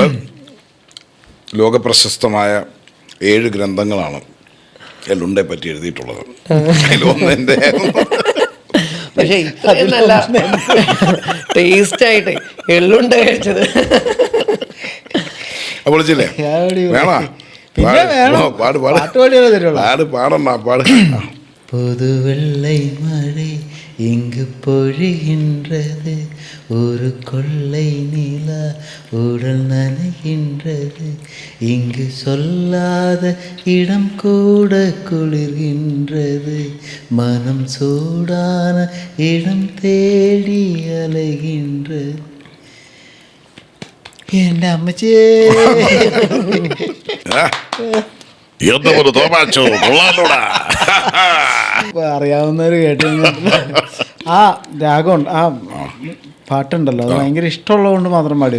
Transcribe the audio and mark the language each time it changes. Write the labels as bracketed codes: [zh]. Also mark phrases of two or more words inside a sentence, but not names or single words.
[ml] ലോകപ്രശസ്തമായ 7 ഗ്രന്ഥങ്ങളാണ് എള്ളുണ്ടെ പറ്റി എഴുതിയിട്ടുള്ളത്. അതിലൊന്നെൻ്റെ. പക്ഷെ ഇത്രയും നല്ല ടേസ്റ്റായിട്ട് എള്ളുണ്ട കഴിച്ചത്. വിളിച്ചില്ലേ? പാടണ്ട. [ta] புதுவெள்ளை மழை இங்கு பொழிகின்றது, ஒரு கொள்ளை நிலா உடல் நனைகின்றது, இங்கு சொல்லாத இடம் கூட குளிர்கின்றது, மனம் சூடான இடம் தேடி அலைகின்றது. [ml] എൻ്റെ അമ്മച്ചേ, അറിയാവുന്നവര് കേട്ടു. ആ രാഗമുണ്ട്, ആ പാട്ടുണ്ടല്ലോ, അത് ഭയങ്കര ഇഷ്ടമുള്ളത് മാത്രം പാടിയത്.